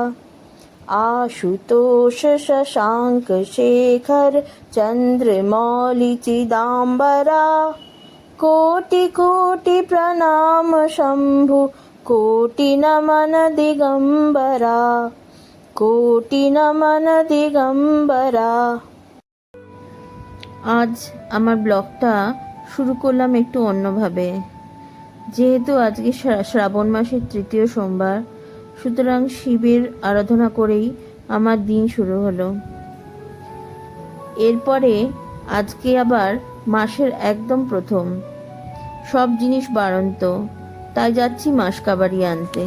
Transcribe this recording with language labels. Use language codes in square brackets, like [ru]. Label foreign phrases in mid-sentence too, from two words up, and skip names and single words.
[hi] आशुतोष शशांक शेखर चंद्रमौलि चिदांबरा कोटि कोटि प्रणाम शंभु कोटि नमन दिगंबरा कोटि नमन दिगंबरा। [bn] আজ আমার ব্লগটা শুরু করলাম একটু অন্যভাবে। যেহেতু আজকে শ্রাবণ মাসের তৃতীয় সোমবার, সুতরাং শিবের আরাধনা করেই আমার দিন শুরু হলো। এরপরে আজকে আবার মাসের একদম প্রথম, সব জিনিস বাড়ন্ত, তাই যাচ্ছি মাসকাবাড়ি আনতে।